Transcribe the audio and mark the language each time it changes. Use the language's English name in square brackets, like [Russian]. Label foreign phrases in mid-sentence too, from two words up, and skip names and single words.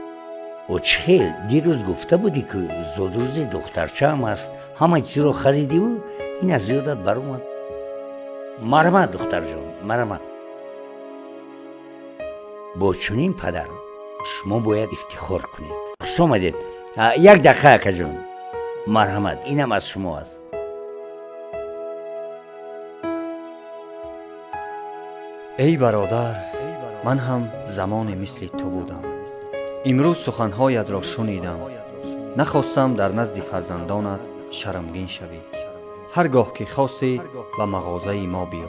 [Tajik] очхел дирӯз гуфта будӣ ки зудрӯзи духтарчаам аст, ҳама чизро харидиву ин аз ёдат баромад. марҳамат духтарҷон, марҳамат. бо чунин падар шумо бояд ифтихор кунед. хушомадед. як дақиқа акаҷон. марҳамат, инам аз шумо аст. [Persian] ای برادر، من هم زمانی مثل تو بودم. امروز سخنهایت را شنیدم. نخواستم در نزد فرزندانت شرمگین شوی. هرگاه که خواستی به مغازه ما بیا.